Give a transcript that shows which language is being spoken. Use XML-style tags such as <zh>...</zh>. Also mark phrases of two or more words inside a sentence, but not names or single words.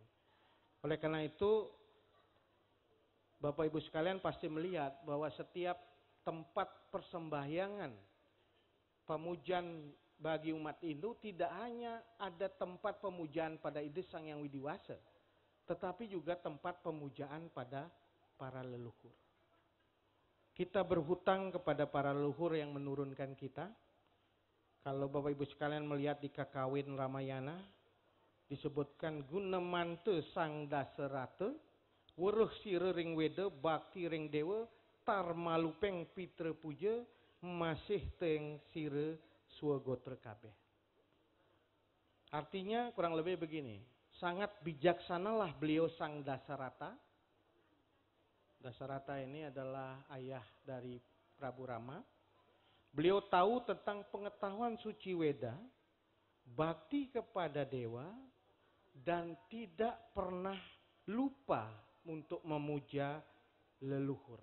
<id>Oleh karena itu, Bapak Ibu sekalian pasti melihat bahwa setiap tempat persembahyangan pemujaan bagi umat Hindu tidak hanya ada tempat pemujaan pada ide Sang Yang Widiwasa, tetapi juga tempat pemujaan pada para leluhur. Kita berhutang kepada para leluhur yang menurunkan kita. Kalau Bapak Ibu sekalian melihat di Kakawin Ramayana, disebutkan</id> <kaw>guna mante sang daserate, weruh sire ring weda, bakti ring dewa, tar malupeng pitra puja, masih teng sire swagotra kabeh.</kaw> <id>Artinya kurang lebih begini, sangat bijaksanalah beliau sang Dasarata. Dasarata ini adalah ayah dari Prabu Rama. Beliau tahu tentang pengetahuan suci Weda, bakti kepada dewa, dan tidak pernah lupa untuk memuja leluhur.</id>